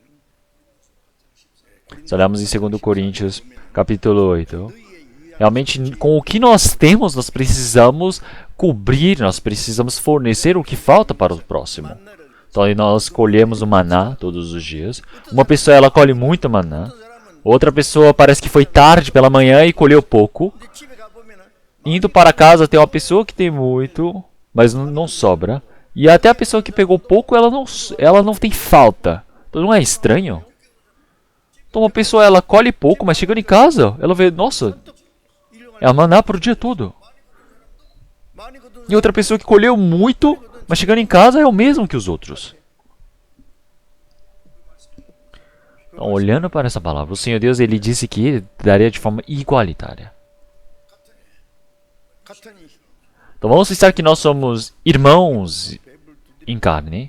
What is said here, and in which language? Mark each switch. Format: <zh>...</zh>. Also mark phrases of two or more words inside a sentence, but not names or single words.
<pt>Se olharmos em 2 Coríntios, capítulo 8, realmente, com o que nós temos, nós precisamos cobrir, nós precisamos fornecer o que falta para o próximo. Então, nós colhemos o maná todos os dias. Uma pessoa, ela colhe muito maná. Outra pessoa parece que foi tarde pela manhã e colheu pouco.</pt> <ko>근데 집에 가 보면은</ko> <pt>Indo para casa tem uma pessoa que tem muito, mas não sobra. E até a pessoa que pegou pouco, ela não tem falta. Então não é estranho? Então uma pessoa ela colhe pouco, mas chegando em casa, ela vê, nossa, é a maná para o dia todo.</pt> <ko>많이 거둔</ko> <pt>E outra pessoa que colheu muito, mas chegando em casa é o mesmo que os outros. Então, olhando para essa palavra, o Senhor Deus ele disse que daria de forma igualitária.</pt> <ko>같으니</ko> <pt>Então vamos pensar que nós somos irmãos em carne.</pt>